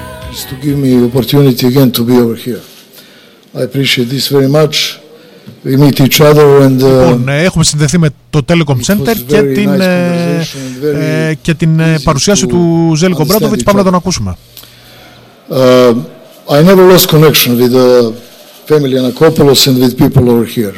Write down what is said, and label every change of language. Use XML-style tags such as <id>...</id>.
<en>is to give me the opportunity again to be over here. I appreciate this very much. We meet each other and,</en> <el>λοιπόν, έχουμε συνδεθεί με το Telecom Center και την, nice και την παρουσίαση του Ζέλικο Μπράντοβιτς. Πάμε να τον ακούσουμε.</el> <en>I never lost connection with the family Anakopoulos and with people over here.</en>